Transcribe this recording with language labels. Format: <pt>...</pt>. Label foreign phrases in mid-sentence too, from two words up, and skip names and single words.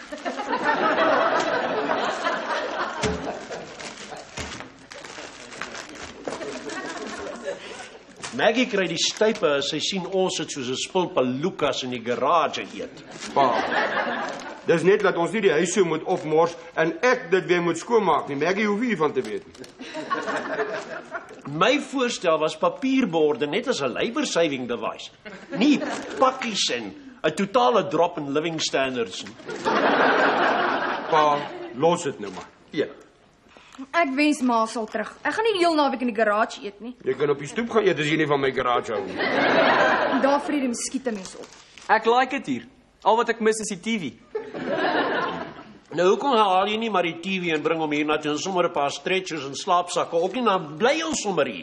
<af>Maggie kry die stype as sy sien ons sit soos 'n spul Lukas in die garage eet. Pa. Dis net dat ons nie die huis so moet opmors en ek dit weer moet skoonmaak nie. Maggie hoef nie van te weet nie. My voorstel was papierborde net as 'n</af> <en>labor saving device.</en> <af>Nie pakkies en 'n totale</af> <en>drop in living standards</en> <af>nie. Pa, los dit nou maar. Eet. Ek wens ma sal terug. Ek gaan nie die hele naweek in die garage eet nie. Jy kan op die stoep gaan eet as jy nie van my garage hou nie. En daar vrede skiet 'n mens op. Ek like dit hier. Al wat ek mis is die TV. Nou, hoekom haal jy nie maar die TV en bring hom hier na toe en sommer 'n paar stretchers en slaapsakke op nie, dan bly ons sommer hier.</af>